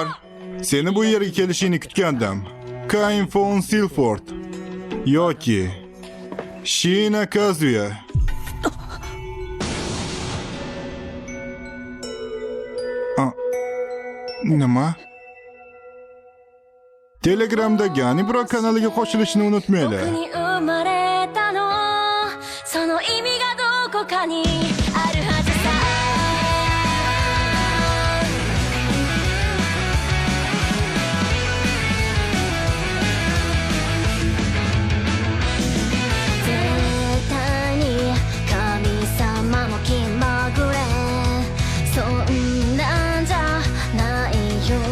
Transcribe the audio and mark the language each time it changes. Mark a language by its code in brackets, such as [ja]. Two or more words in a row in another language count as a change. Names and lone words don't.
[uz] Seni bu yerga kelishingni kutgandim. Kain von Silford yoki Shina Kazuya. Nima? Telegramdagi Anibro kanaliga qo'shilishni unutmanglar. [ja] その意味がどこかにあるはずさ絶対に神様も気まぐれそんなんじゃないよ